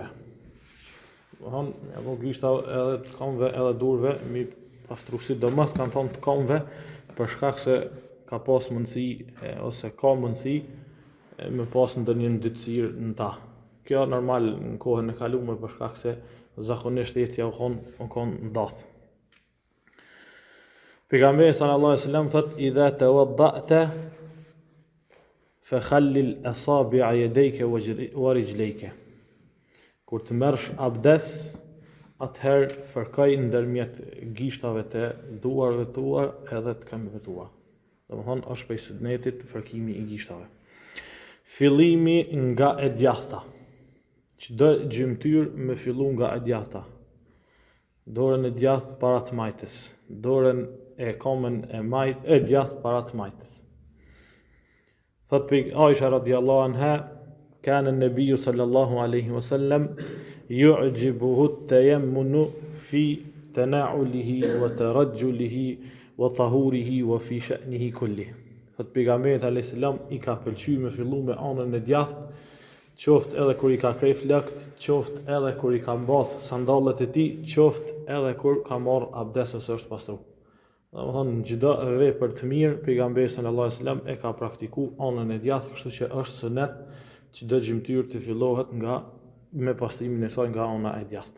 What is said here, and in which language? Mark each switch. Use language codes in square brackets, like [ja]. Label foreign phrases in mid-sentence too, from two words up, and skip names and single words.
[sq] Domethënë, apo gishta edhe të këmbëve edhe durve, mi pastru sidomos kanë thonë të këmbëve, për shkak se ka pas mundësi ose ka mundësi me pas ndonjë ndytësirë në ta. Kjo normal në kohën e kaluar për shkak se zakonisht etja u kon ndath. Pejgamberi [ar] صلى الله عليه وسلم [sq] thot [ar] إذا توضأت فخلل أصابع يديك ورجليك. [sq] Kur të merrsh abdes, atëherë fërkoj ndërmjet gishtave të duarve tua edhe të këmbëve tua. Domethënë është prej sunetit fërkimi i gishtave. Fillimi nga e djathta. Çdo gjymtyr me fillu nga e djathta. Dorën e djathtë para të majtës, dorën e komën e djathtë para të majtës. Thot Aisha [ar] رضي الله عنها, كان النبي صلى الله عليه وسلم يعجبه التيمن في تنعله وترجله وطهوره وفي شأنه كله. [sq] Thot pejgamberi [ar] عليه السلام [sq] i ka pëlqyer me fillu me anën e djathtë, qoftë edhe kur i ka krej flakt, qoftë edhe kur i ka mbath sandallet e tij, qoftë edhe kur ka marr abdes ose është pastru. Domethënë në çdo vepër të mirë, pejgamberi [ar] صلى الله عليه وسلم [sq] e ka praktikuar anën e djathtë, kështu që është sunet çdo gjymtyr të fillohet me pastrimin e saj nga ana e djathtë.